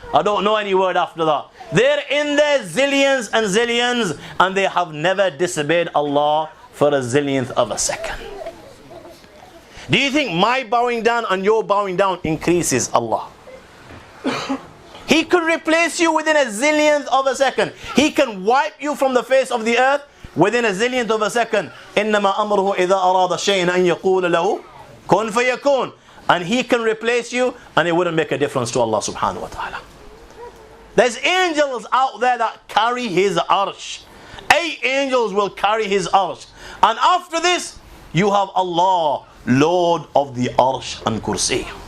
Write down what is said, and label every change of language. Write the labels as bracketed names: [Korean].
[English] I don't know any word after that. They're in there zillions and zillions, and they have never disobeyed Allah for a zillionth of a second. Do you think my bowing down and your bowing down increases Allah? He could replace you within a zillionth of a second. He can wipe you from the face of the earth within a zillionth of a second. [Arabic] إِنَّمَا أَمْرُهُ إِذَا أَرَادَ شَيْءًا أَن يَقُولَ لَهُ كُن فَيَكُونَ. [English] And He can replace you, and it wouldn't make a difference to Allah subhanahu wa ta'ala. There's angels out there that carry His arsh. 8 angels will carry His arsh. And after this, you have Allah, Lord of the arsh and kursi.